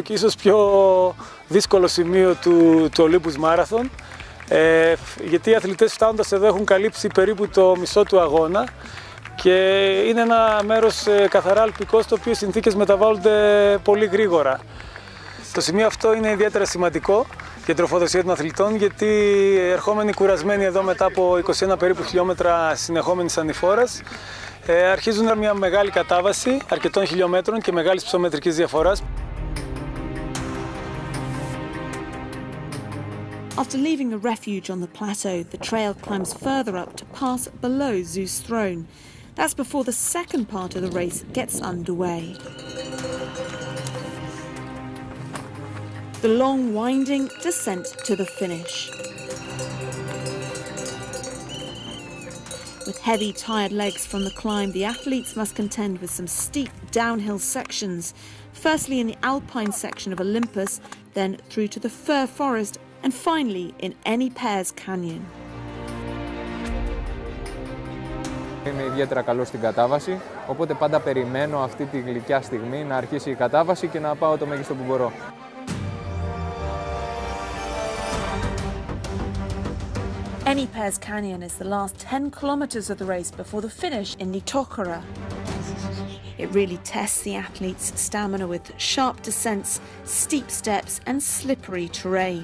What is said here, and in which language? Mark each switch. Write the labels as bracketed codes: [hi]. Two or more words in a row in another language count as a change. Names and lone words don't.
[el] και ίσως πιο δύσκολο σημείο του Olympus Marathon, γιατί οι αθλητές φτάνοντας εδώ έχουν καλύψει περίπου το μισό του αγώνα και είναι ένα μέρος καθαρά αλπικό, στο οποίο οι συνθήκες μεταβάλλονται πολύ γρήγορα. Το σημείο αυτό είναι ιδιαίτερα σημαντικό για την τροφοδοσία των αθλητών, γιατί ερχόμενοι κουρασμένοι εδώ μετά από 21 περίπου χιλιόμετρα συνεχόμενης ανηφόρας, αρχίζουν μια μεγάλη κατάβαση αρκετών χιλιόμετρων και μεγάλης ψωμετρικής διαφοράς. [en] After leaving a refuge on the plateau, the trail climbs further up to pass below Zeus' throne. That's before the second part of the race gets underway. The long, winding descent to the finish. With heavy, tired legs from the climb, the athletes must contend with some steep downhill sections, firstly in the alpine section of Olympus, then through to the fir forest, and finally in Enipeas Canyon. [el] Είμαι ιδιαίτερα καλός στην κατάβαση, οπότε πάντα περιμένω αυτή τη γλυκιά στιγμή να αρχίσει η κατάβαση και να πάω το μέγιστο που μπορώ. [en] Enipeas Canyon is the last 10 kilometers of the race before the finish in Litochoro. It really tests the athletes' stamina with sharp descents, steep steps and slippery terrain.